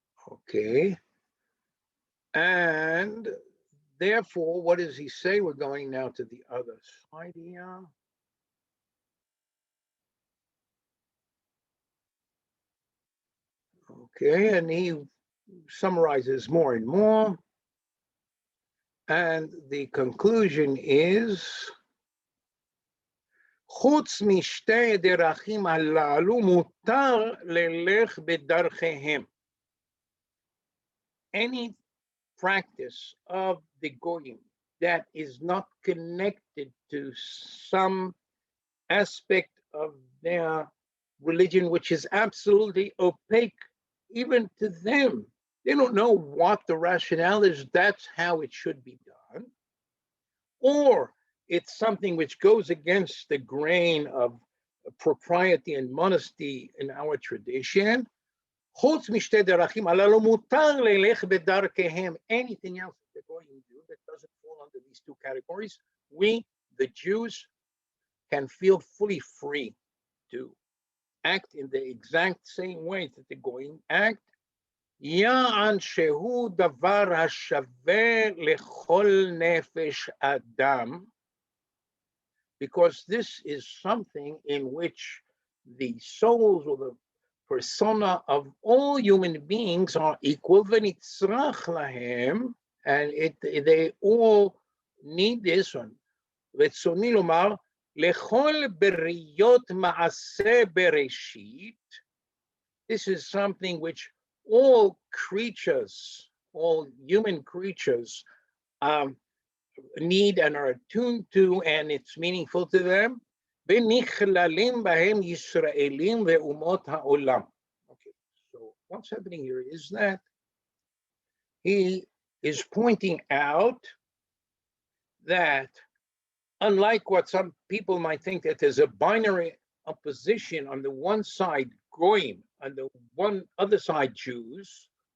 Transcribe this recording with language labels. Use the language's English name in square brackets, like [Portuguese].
[English] Okay, and therefore, what does he say? We're going now to the other slide here. Okay, and he summarizes more and more. And the conclusion is, [Hebrew] חוץ משתי דרכים הללו מותר ללך בדרכיהם. [English] Any practice of the goyim that is not connected to some aspect of their religion, which is absolutely opaque even to them. They don't know what the rationale is. That's how it should be done. Or it's something which goes against the grain of propriety and modesty in our tradition. [Hebrew] חוץ משתי דרכים הללו מותר ללך בדרכיהם. [English] Anything else that they're going to do that doesn't fall under these two categories, we, the Jews, can feel fully free to act in the exact same way that they're going to act. [Hebrew] יען שהוא דבר השווה לכל נפש אדם, [English] because this is something in which the souls or the persona of all human beings are equal, [Hebrew] ונצרך להם, [English] and they all need this one. [Hebrew] רצוני לומר, לכל בריות מעשה בראשית, [English] this is something which all creatures, all human creatures, need and are attuned to, and it's meaningful to them. [Hebrew] ונכללים בהם ישראלים ואומות העולם. [English] Okay, so what's happening here is that he is pointing out that unlike what some people might think, that there's a binary opposition on the one side, Goyim, on the one other side, Jews.